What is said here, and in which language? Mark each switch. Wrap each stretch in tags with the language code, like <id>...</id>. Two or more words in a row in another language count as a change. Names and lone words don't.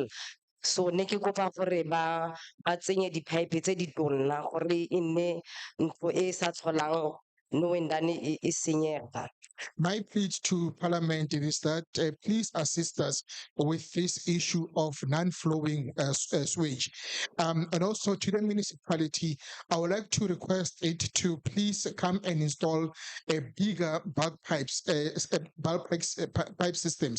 <tn>So ne ke kopa gore ba tsenye di-pipe tse di tonna gore e nne ntlo e sa tlholang no wendane e senyega.</tn> <en>My plea to Parliament is that please assist us with this issue of non-flowing sewage. And also to the municipality, I would like to request it to please come and install a bigger bulk pipes, pipe systems.</en>